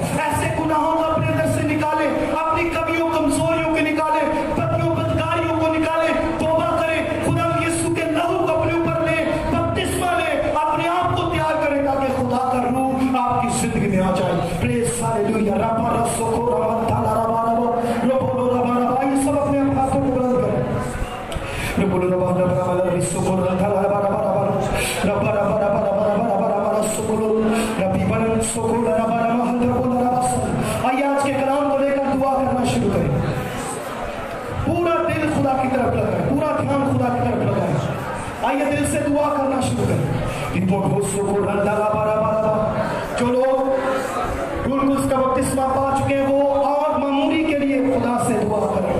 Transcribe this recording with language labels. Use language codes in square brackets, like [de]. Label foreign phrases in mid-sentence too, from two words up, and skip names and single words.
[ur] ایسے گناہوں کو اپنے اندر سے نکالیں، اپنی کمیوں کمزوریوں کو نکالیں، بدیوں بدکاریوں کو نکالیں، توبہ کریں، خدا یسوع کے لہو کو اپنے اوپر لیں، بپتسمہ لیں، اپنے آپ کو تیار کریں تاکہ خدا کا روح آپ کی زندگی میں آ جائے۔ [en] praise hallelujah, ربا رسو کو ربا تالا ربا ربا ربو ربا ربا، [ur] یہ سب اپنے ہاتھوں کو بلند کریں۔ ربو ربا ربا ربا رسو کو ربا تالا ربا ربا ربا ربا ربا ربا ربا ربا ربا رسو کو ربی بلند سو کو ربا ربا ربا ربا۔ آئیے آج کے کلام کو لے کر دعا کرنا شروع کریں، پورا دل خدا کی طرف لگائیں، پورا دھیان خدا کی طرف لگائیں۔ آئیے دل سے دعا کرنا شروع کریں۔ جو لوگ روح القدس کا بپتسمہ پا چکے ہیں وہ اور معموری کے لیے خدا سے دعا کریں۔